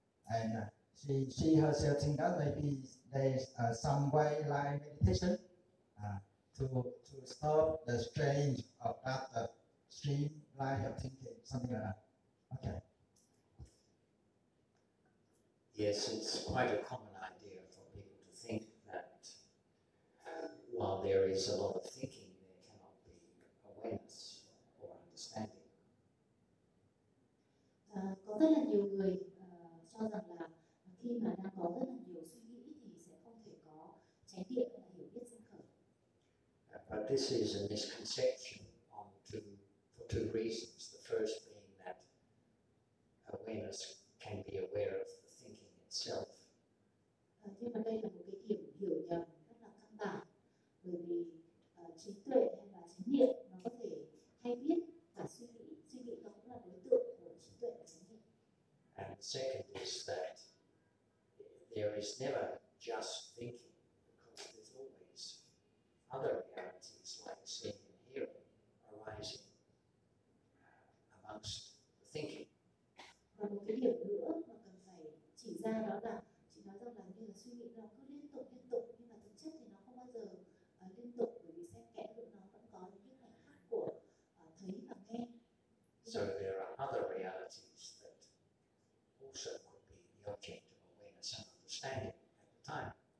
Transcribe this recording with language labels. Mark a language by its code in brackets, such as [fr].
[en] And she herself thinks that maybe there's some way like meditation to stop the strain of that stream line of thinking, something like that. Okay. Yes, it's quite a common idea for people to think while there is a lot of thinking, there cannot be awareness or understanding. [vi] Có rất là nhiều người cho rằng là khi mà đang có rất là nhiều suy nghĩ thì sẽ không thể có chánh niệm và hiểu biết sinh khởi. [en] But this is a misconception for two reasons. The first being that awareness can be aware of the thinking itself. [vi] Nhưng mà đây là một cái điểm hiểu nhầm rất là căn bản. Bởi vì trí tuệ hay là chánh niệm nó có thể hay biết và suy nghĩ nó cũng là đối tượng của trí tuệ và chánh niệm. [en] And second is that there is never just thinking, because there's always other realities like seeing and hearing arising amongst the thinking. So there are other realities that also could be the object of awareness and understanding at the time.